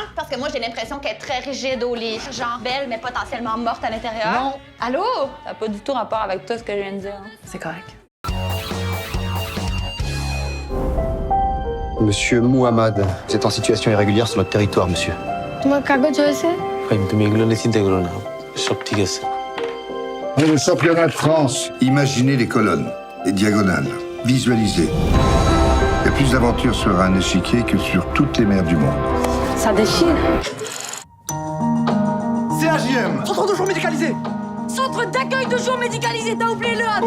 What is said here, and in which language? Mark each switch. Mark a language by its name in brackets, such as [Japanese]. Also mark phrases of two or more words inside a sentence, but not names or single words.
[French] Parce que moi, j'ai l'impression qu'elle est très rigide au lit. Genre belle, mais potentiellement morte à l'intérieur. Non. Allô? Ça n'a pas du tout rapport avec tout ce que je viens de dire. C'est correct. Monsieur Mouhamad, vous êtes en situation irrégulière sur notre territoire, monsieur. [Bangla] তোমার কাগজ হয়েছে? তুমি এগুলো নিয়ে চিন্তা করো না সব ঠিক আছে [French] Pour le championnat de France, imaginez les colonnes, les diagonales, visualisez. Il y a plus d'aventure sur un échiquier que sur toutes les mers du monde. Ça déchire. CAJM, centre de jour médicalisé. Centre d'accueil de jour médicalisé, t'as oublié le A.